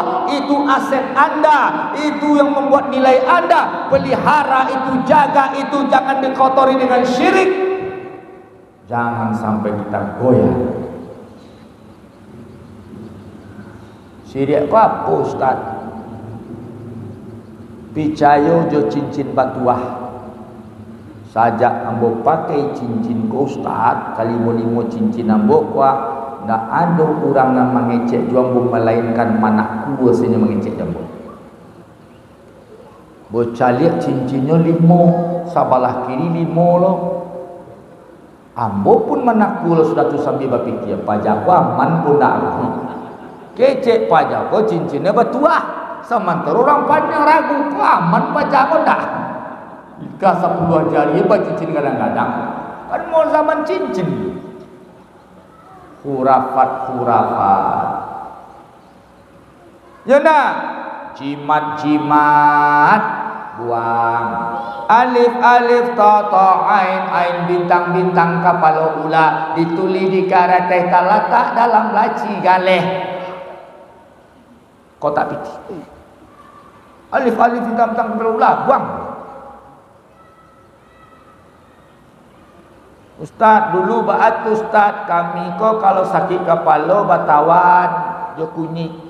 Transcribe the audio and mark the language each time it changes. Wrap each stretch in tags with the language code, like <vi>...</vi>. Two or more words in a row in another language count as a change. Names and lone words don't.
<id>Itu aset anda, itu yang membuat nilai anda. Pelihara itu, jaga itu, jangan dikotori dengan syirik. Jangan sampai kita goyah. Syirik apa Ustaz?</id> <min>Picayo jo cincin batuah. Sajak ambo pakai cincin ko Ustaz, kali limo cincin ambo kuah, ndak ada orang yang mengecek jambo melainkan mana kuah senya mengecek jambo. Bocah lihat cincinnya 5, sabalah kiri 5 lo. Ambo pun mana kuah sudah tu sambil berpikir, pajak ko aman pun dak. Kecek pajak ko cincinnya batuah. Sementara orang pandang ragu, ko aman pajak ko dak. Ika 10 jari apa cincin kadang-kadang kan mau zaman cincin. Khurafat ya nak, jimat buang. Alif ta ain bintang kapal ula dituli di karateh talatak dalam laci galeh kotak piti. Alif bintang kapal ula buang. Ustaz, dulu baat Ustaz kami ko kalau sakit kepala batawan jo kunyit.</min>